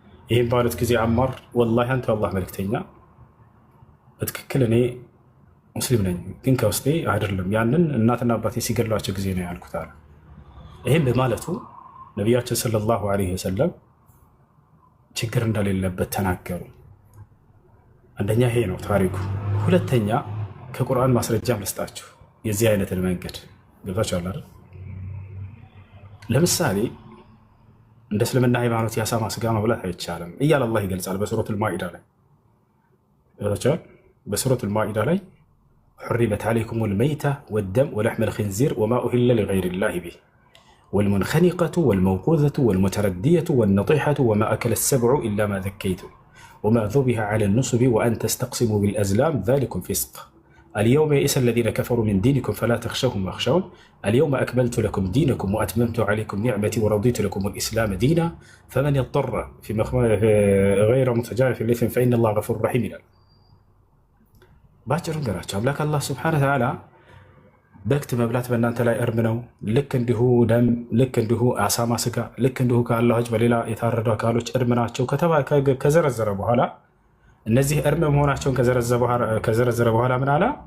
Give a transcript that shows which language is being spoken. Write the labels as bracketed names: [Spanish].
[Amharic] ይህም ባሉት ጊዜ አማር ወላሂ አንተ የአላህ መልክተኛ በትክክል እኔ ሙስሊም ነኝ፣ ግን ከውስጤ አይደለም፣ ያንን እናትና አባቴ ሲገድሏቸው ጊዜ ነው ያልኩት አለ። ይህም በማለቱ ነቢያችን ሰለላሁ ዐለይሂ ወሰለም ችግር እንደሌለበት ተናገሩ። አንደኛ ይሄ ነው ታሪኩ። ሁለተኛ ከቁርአን ማስረጃም ልስጣችሁ የዚህ አይነትን መንገድ። ገብታችኋል አይደል? ለምሳሌ እንደ እስልምና ሃይማኖት የአሳማ ስጋ መብላት አይቻልም እያለ አላህ ይገልጻል በሱረቱል ማኢዳ ላይ። ገብታችኋል? በሱረቱል ማኢዳ ላይ [Arabic] حرمت عليكم الميتة والدم ولحم الخنزير وما أهل لغير الله به والمنخنقة والموقوذة والمتردية والنطيحة وما أكل السبع إلا ما ذكيتم وما ذبح على النصب وأن تستقسموا بالأزلام ذلكم فسق اليوم يئس الذين كفروا من دينكم فلا تخشوهم واخشون اليوم أكملت لكم دينكم وأتممت عليكم نعمتي ورضيت لكم الإسلام دينا فمن يضطر في غير متجانف لإثم فإن الله غفور رحيم. [Amharic] باجر نقراቸው አምላክ አላህ ሱብሓነሁ ወተዓላ በክት መብላት በእናንተ ላይ እርም ነው፣ ልክ እንዲሁ ደም፣ ልክ እንዲሁ አሳማ ስጋ፣ ልክ እንዲሁ ከአላህ ውጭ በሌላ የታረዱ አካሎች እርም ናቸው ከዘረዘረ በኋላ እነዚህ እርም መሆናቸውን ከዘረዘረ በኋላ ምን አለ?